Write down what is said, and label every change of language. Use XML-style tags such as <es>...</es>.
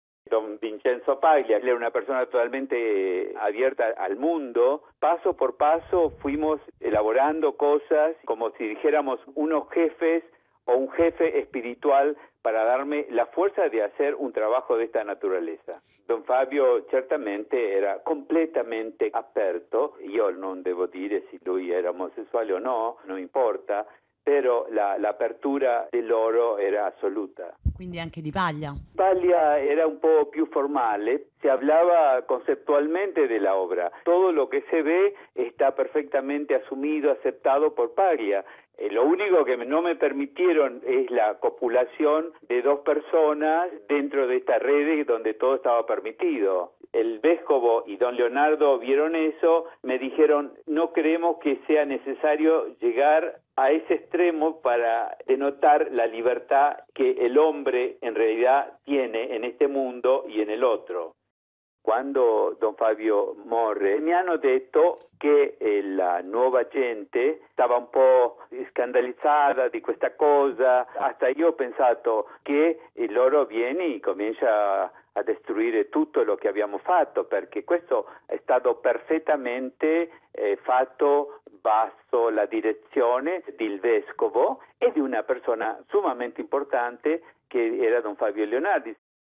<es>Don Vincenzo Paglia era una persona totalmente abierta al mundo. Paso por paso fuimos elaborando cosas como si dijéramos unos jefes o un jefe espiritual para darme la fuerza de hacer un trabajo de esta naturaleza.</es> <it>Don Fabio certamente era completamente aperto. Io non devo dire se lui era omosessuale o no, non importa, però l'apertura di loro era assoluta. Quindi anche di Paglia.</it> <es>Paglia</es> <it>era un po' più formale,</it> <es>se hablaba conceptualmente de la obra. Todo lo que se ve está perfectamente asumido, aceptado por Paglia. Lo único que no me permitieron es la copulación de 2 personas dentro de esta red donde todo estaba permitido. El Vescovo y Don Leonardo vieron eso, me dijeron, no creemos que sea necesario llegar a ese extremo para denotar la libertad que el hombre en realidad tiene en este mundo y en el otro.</es> <it>Quando Don Fabio morre, mi hanno detto che la nuova gente stava un po' scandalizzata di questa cosa, hasta io ho pensato che loro vieni, comincia a destruire tutto lo che abbiamo fatto, perché questo è stato perfettamente fatto basso la direzione del vescovo e di una persona summamente importante che era Don Fabio Leonardi.</it>